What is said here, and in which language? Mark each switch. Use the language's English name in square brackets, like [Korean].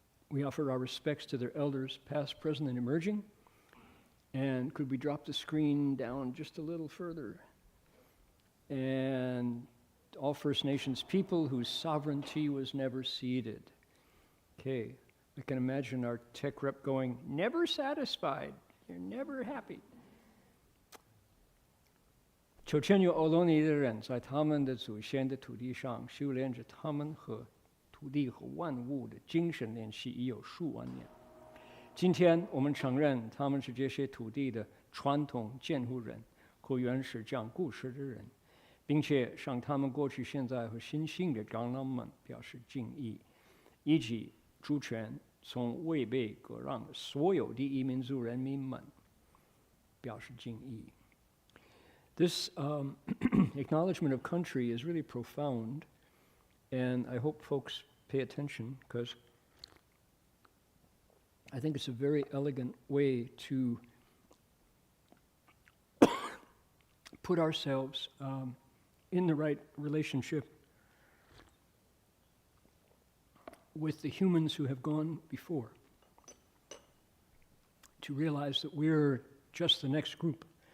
[English] We offer our respects to their elders, past, present, and emerging. And could we drop the screen down just a little further? And all First Nations people whose sovereignty was never ceded. Okay. I can imagine our tech rep going, never satisfied, you're never happy. [Chinese] 九千有欧罗尼的人在他们的祖先的土地上修炼着他们和土地和万物的精神联系已有数万年。今天我们承认他们是这些土地的传统监护人和原始讲故事的人，并且向他们过去、现在和新兴的长老们表示敬意，以及主权从未被割让的所有第一民族人民们表示敬意。 [English] This acknowledgement of country is really profound, and I hope folks pay attention because I think it's a very elegant way to put ourselves in the right relationship with the humans who have gone before, to realize that we're just the next group.